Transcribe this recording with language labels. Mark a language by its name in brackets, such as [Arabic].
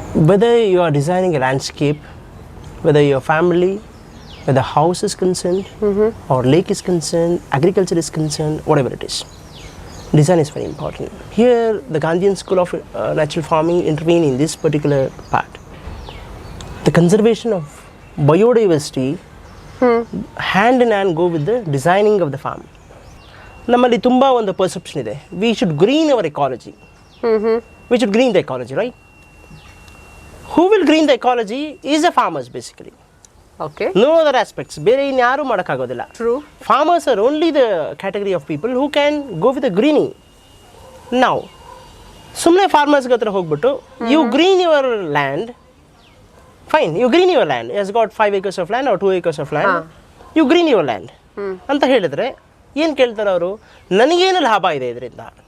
[English] Whether you are designing a landscape, whether your family, whether house is concerned, or lake is concerned, agriculture is concerned, whatever it is, design is very important. Here, the Gandhian School of Natural Farming intervene in this particular part. The conservation of biodiversity hand in hand go with the designing of the farm. [Kannada] ನಮ್ಮಲ್ಲಿ ತುಂಬ ಒಂದು perception ಇದೆ, [English] We should green our ecology, we should green the ecology, right? Who will green the ecology is a farmers basically. Okay. No other aspects. [Kannada] ಬೇರೆ ಇನ್ಯಾರೂ ಮಾಡೋಕ್ಕಾಗೋದಿಲ್ಲ. [English] True. Farmers are only the category of people who can go with the greening. Now, [Kannada] ಸುಮ್ಮನೆ ಫಾರ್ಮರ್ಸ್ಗೆ ಹತ್ರ ಹೋಗ್ಬಿಟ್ಟು [English] you green your land, fine, you green your land, has got 5 acres of land or 2 acres of land, you green your land [Kannada] ಅಂತ ಹೇಳಿದ್ರೆ ಏನು ಕೇಳ್ತಾರೆ ಅವರು? ನನಗೇನು ಲಾಭ ಇದೆ ಇದರಿಂದ?